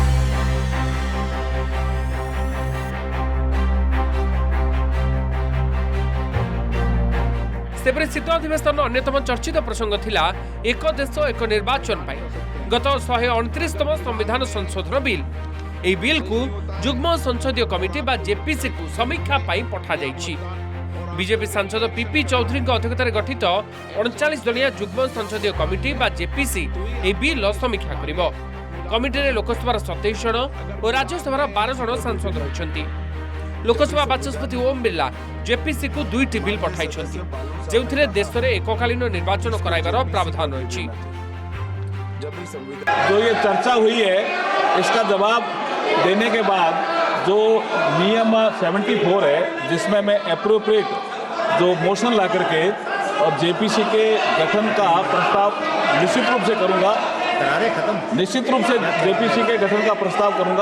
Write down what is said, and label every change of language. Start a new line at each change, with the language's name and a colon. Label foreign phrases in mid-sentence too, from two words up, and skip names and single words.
Odia: ସେପରି ଶୀତ ଅଧିବେଶନ ଅନ୍ୟତମ ଚର୍ଚ୍ଚିତ ପ୍ରସଙ୍ଗ ଥିଲା ଏକ ଦେଶ ଏକ ନିର୍ବାଚନ ପାଇ ଗତ 129ତମ ସମ୍ବିଧାନ ସଂଶୋଧନ ବିଲ୍। ଏହି ବିଲ୍କୁ ଯୁଗ୍ମ ସଂସଦୀୟ କମିଟି ବା ଜେପିସିକୁ ସମୀକ୍ଷା ପାଇଁ ପଠାଯାଇଛି। ବିଜେପି ସାଂସଦ ପିପି ଚୌଧୁରୀଙ୍କ ଅଧ୍ୟକ୍ଷତାରେ ଗଠିତ 39 ଜଣିଆ ଯୁଗ୍ମ ସଂସଦୀୟ କମିଟି ବା ଜେପିସି ଏହି ବିଲ୍ର ସମୀକ୍ଷା କରିବ। କମିଟିରେ ଲୋକସଭାର 27 ଜଣ ଓ ରାଜ୍ୟସଭାର 12 ଜଣ ସାଂସଦ ରହିଛନ୍ତି। ଲୋକସଭା ବାଚସ୍ପତି ଓମ୍ ବିର୍ଲା ଜେପିସିକୁ 2ଟି ବିଲ୍ ପଠାଇଛନ୍ତି, ଯେଉଁଥିରେ ଦେଶରେ एककालीन ନିର୍ବାଚନ କରାଇବାର प्रावधान ରହିଛି।
Hindi: जो ये चर्चा हुई है इसका जवाब देने के बाद जो नियम 74 है, जिसमें मैं एप्रोप्रिएट जो मोशन ला करके और जेपीसी के गठन का प्रस्ताव निश्चित रूप से करूंगा, निश्चित रूप से जेपीसी के गठन का प्रस्ताव करूंगा।